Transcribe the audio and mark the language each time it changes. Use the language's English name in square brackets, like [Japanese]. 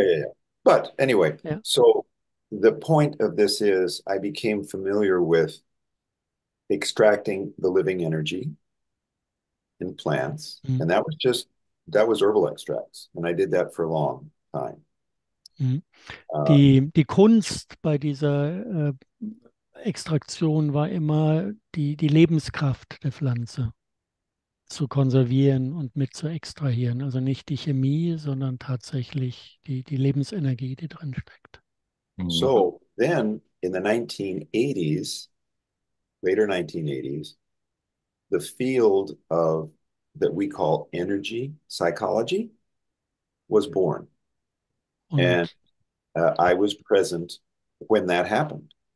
[English] yeah. But anyway, Yeah. so the point of this is I became familiar with extracting the living energy in plants, Mhm. and that was herbal extracts, and I did that for a long time. Mhm. Uh, [German] Die Kunst bei dieser Extraktion war immer die Lebenskraft der Pflanze zu konservieren und mit zu extrahieren. Also nicht die Chemie, sondern tatsächlich die Lebensenergie, die drin steckt. Mhm. [English] so then in the 1980s, later 1980s, the field of that we call energy psychology was born. And [German] Und [English] I was present when that happened.